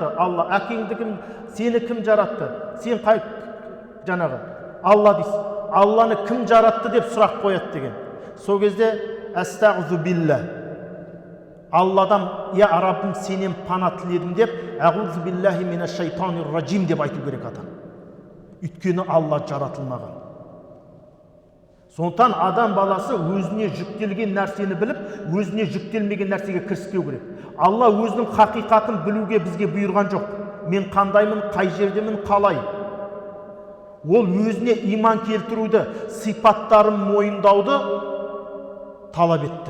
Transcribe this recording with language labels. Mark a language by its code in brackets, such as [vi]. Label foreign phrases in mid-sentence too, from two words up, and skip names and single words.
[kk] Алла. Әкеңді кім? Сені кім жаратты? Сен қай жаңағы? Алла дейсің. Алланы кім жаратты деп сұрақ қояды деген. Сол кезде [ar] «أستغفر الله». [kk] Алладан, «Я Раббым, сенен пана тіледім» деп [ar] «أعوذ بالله من الشيطان الرجيم» [kk] деп айту керек адам. Өйткені Алла жаратылмаған. Сондықтан адам баласы өзіне жүктелген нәрсені біліп, өзіне жүктелмеген нәрсеге кіріспеу керек. Алла өзінің хақиқатын білуге бізге бұйырған жоқ. Мен қандаймын, қай жердемін, қалай. Ол өзіне иман келтіруді, сипаттарын мойындауды талап етті.